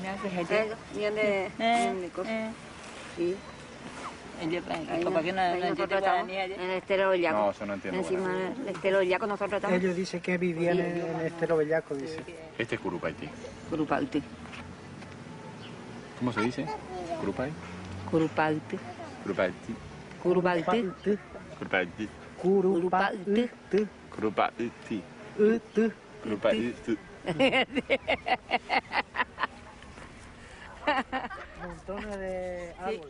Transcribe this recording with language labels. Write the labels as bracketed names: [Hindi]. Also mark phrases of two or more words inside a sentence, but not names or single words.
[Spanish] Viene de cosas. Sí. ¿Por qué no entiende guaraní allá? En el Estero Bellaco. No, yo no entiendo encima del Estero Bellaco nosotros estamos. Ellos dicen que vivían en el Estero Bellaco, dice. Este es Curupaití. Curupaití. ¿Cómo se dice? ¿Curupay? Curupaití. Curupaití. Curupaití. Curupaití. Curupaití. Curupaití. Curupaití. Montones de árboles.